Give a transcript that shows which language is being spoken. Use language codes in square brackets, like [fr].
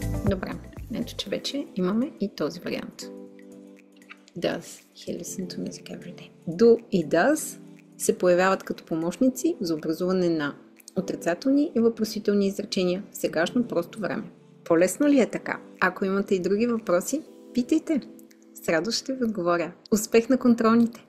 [bg] Добре, ето че вече имаме и този вариант. [en] Does he listen to music every day? [bg] Do и does се появяват като помощници за образуване на отрицателни и въпросителни изречения в сегашно просто време. По-лесно ли е така? Ако имате и други въпроси, питайте. С радост ще ви отговоря. Успех на контролните!